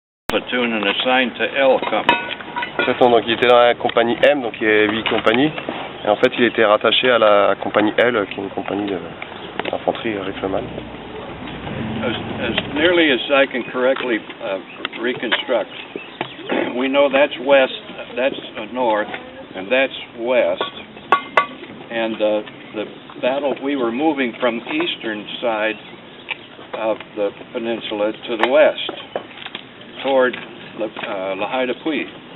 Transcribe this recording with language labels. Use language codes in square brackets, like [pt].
[en] Platoon and assigned to L Company. [fr] De toute façon, donc, il était dans la compagnie M, donc il y avait 8 compagnies. Et en fait, il était rattaché à la compagnie L, qui est une compagnie d'infanterie rifleman. [en] As nearly as I can correctly reconstruct, we know that's west, that's north, and that's west. And the battle, we were moving from the eastern side of the peninsula to the west, toward La Haye-de-Puy.